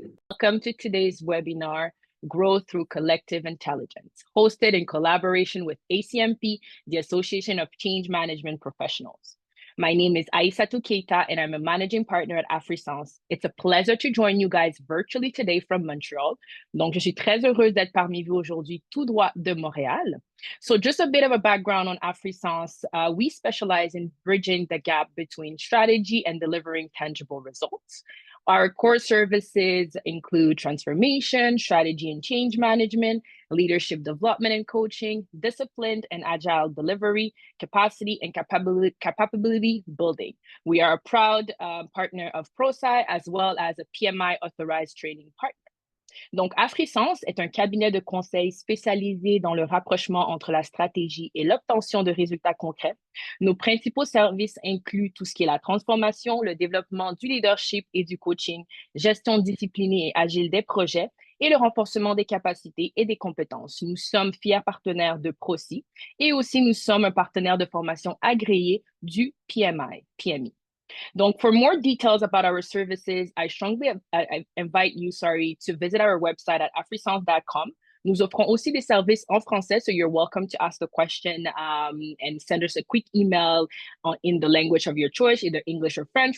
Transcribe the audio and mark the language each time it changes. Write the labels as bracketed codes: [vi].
[en] Welcome to today's webinar, Grow Through Collective Intelligence, hosted in collaboration with ACMP, the Association of Change Management Professionals. My name is Aissatou Keita, and I'm a managing partner at Afrissance. It's a pleasure to join you guys virtually today from Montreal. [fr] Donc, je suis très heureuse d'être parmi vous aujourd'hui tout droit de Montréal. [en] So just a bit of a background on Afrissance. We specialize in bridging the gap between strategy and delivering tangible results. Our core services include transformation, strategy and change management, leadership development and coaching, disciplined and agile delivery, capacity and capability building. We are a proud partner of ProSci as well as a PMI authorized training partner. [fr] Donc, Afrissance est un cabinet de conseil spécialisé dans le rapprochement entre la stratégie et l'obtention de résultats concrets. Nos principaux services incluent tout ce qui est la transformation, le développement du leadership et du coaching, gestion disciplinée et agile des projets et le renforcement des capacités et des compétences. Nous sommes fiers partenaires de ProSci et aussi nous sommes un partenaire de formation agréé du PMI. [en] Donc, for more details about our services, I strongly invite you, to visit our website at afrissance.com. [fr] Nous offrons aussi des services en français, [en] so you're welcome to ask the question and send us a quick email in the language of your choice, either English or French.